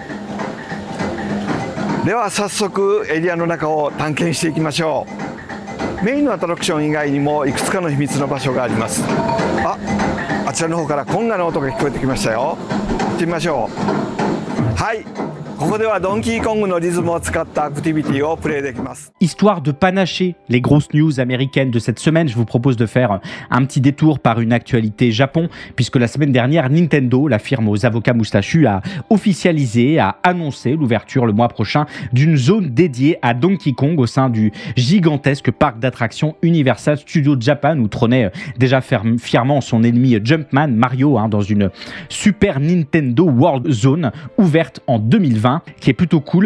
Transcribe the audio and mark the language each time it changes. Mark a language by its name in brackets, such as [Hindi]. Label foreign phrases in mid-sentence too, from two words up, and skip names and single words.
[Japanese] では早速エリアの中を探検していきましょう。メインのアトラクション以外にもいくつかの秘密の場所があります。あちらの方からコンガの音が聞こえてきましたよ。行ってみましょう。はい、ここではドンキーコングのリズムを使ったアクティビティをプレイできます。 [French] Histoire de panacher les grosses news américaines de cette semaine, je vous propose de faire un petit détour par une actualité Japon, puisque la semaine dernière, Nintendo, la firme aux avocats moustachus, a officialisé, a annoncé l'ouverture le mois prochain d'une zone dédiée à Donkey Kong au sein du gigantesque parc d'attractions Universal Studios Japan, où trônait déjà fièrement son ennemi Jumpman, Mario, dans une Super Nintendo World Zone ouverte en 2020, qui est plutôt cool.